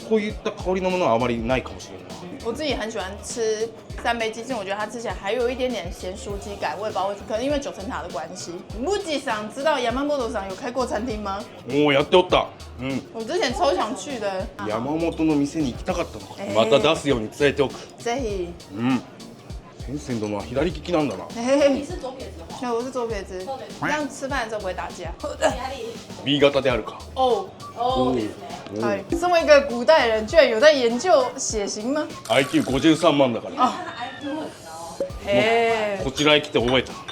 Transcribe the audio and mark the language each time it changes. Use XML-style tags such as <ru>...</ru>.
<ja>こういった香りのものはあまりないかもしれない。</ja> <zh>我自己很喜欢吃三杯鸡，因为我觉得它吃起来还有一点点咸酥鸡感，我也不知道为什么，可能因为九层塔的关系。武士さん知道Yamamotoさん有开过餐厅吗？</zh> <ja>もうやっておった。</ja> <zh>我之前超想去的。</zh> <ja>山本の店に行きたかったのか。また出すように伝えておく。ぜひ。先生殿は左利きなんだな。</ja> <zh>你是左撇子的对，我是左撇子，这样吃饭的时候不会打架。</zh> <ja>B 型であるか。</ja> <zh>哦。</zh> <ja>はい。</ja> <zh>身为一个古代人，居然有在研究血型吗？</zh> <ja>IQ53万だから。</ja> <zh>IQ 很高。</zh> <ja>へこちらへ来て覚えた。</ja>